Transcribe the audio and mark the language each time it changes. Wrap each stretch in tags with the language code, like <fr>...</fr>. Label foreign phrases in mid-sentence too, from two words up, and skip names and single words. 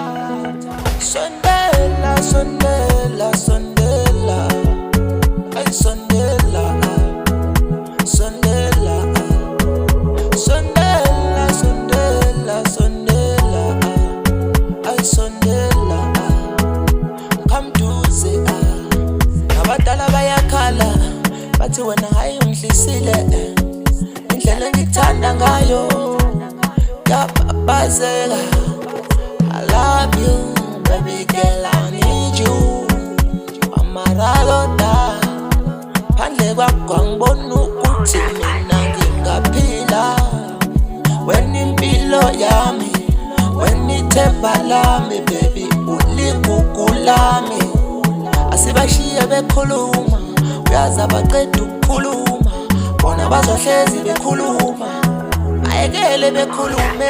<zu>Sondela, sondela, sondela, ay sondela, sondela, sondela, sondela, sondela, ay sondela.</zu> <en>Come to say</en> <zu>abadala bayakhala bathi wena hayi ungihlisile, indlela engikuthanda ngayo yababazela.</zu> <en>I love you, baby girl, I need you.</en> <zu>Amaralota phandle kwakho angibona ukuthi mina ngingaphila. Wena impilo yami, wena ithemba lami, baby uligugu lami. Asibashiye bekhuluma, uyazi abaqeda ukukhuluma, bona bazohlezi bekhuluma, ayekele bekhulume.</zu>